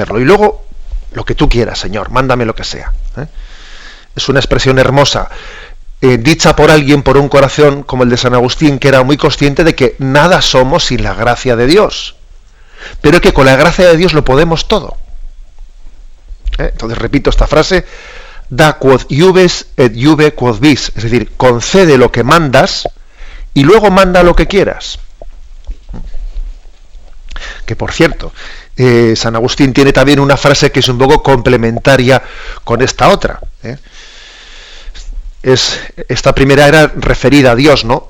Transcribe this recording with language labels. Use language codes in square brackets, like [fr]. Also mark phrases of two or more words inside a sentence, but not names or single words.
[es] Y luego lo que tú quieras, Señor, mándame lo que sea. Es una expresión hermosa, dicha por alguien, por un corazón como el de San Agustín, que era muy consciente de que nada somos sin la gracia de Dios, pero que con la gracia de Dios lo podemos todo. Entonces repito esta frase: [la] da quod iubes et iube quod vis, [es] es decir, concede lo que mandas y luego manda lo que quieras. Que por cierto, San Agustín tiene también una frase que es un poco complementaria con esta otra. Esta primera era referida a Dios, ¿no?